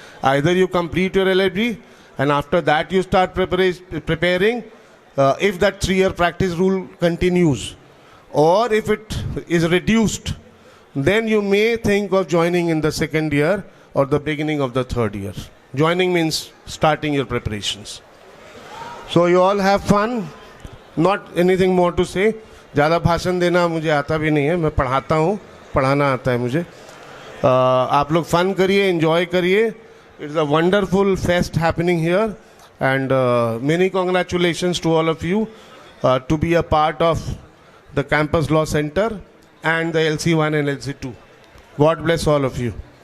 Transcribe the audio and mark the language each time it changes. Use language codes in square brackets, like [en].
[en] Either you complete your LLB and after that you start preparing if that 3-year practice rule continues, or if it is reduced, then you may think of joining in the 2nd year or the beginning of the 3rd year. Joining means starting your preparations. So you all have fun. Not anything more to say. [hi] ज़्यादा भाषण देना मुझे आता भी नहीं है, मैं पढ़ाता हूँ, पढ़ाना आता है मुझे. आप लोग फन करिए, एंजॉय करिए. [en] It's a wonderful fest happening here, and many congratulations to all of you to be a part of the Campus Law Center and the LC1 and LC2. God bless all of you.